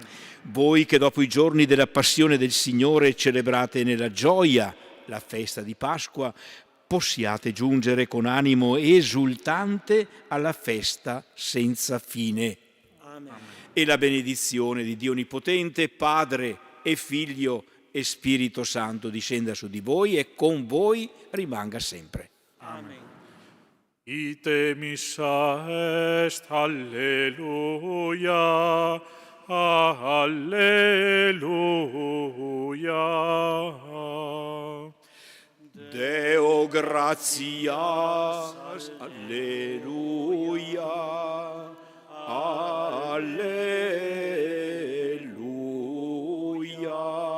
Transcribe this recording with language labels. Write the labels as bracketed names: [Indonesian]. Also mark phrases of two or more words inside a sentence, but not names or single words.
[Italian] Voi che dopo i giorni della passione del Signore celebrate nella gioia la festa di Pasqua, possiate giungere con animo esultante alla festa senza fine. Amen. E la benedizione di Dio Onnipotente, Padre e Figlio e Spirito Santo discenda su di voi e con voi rimanga sempre. Amen. [Latin] Ite missa est, alleluia, alleluia. Deo gratias, alleluia, alleluia.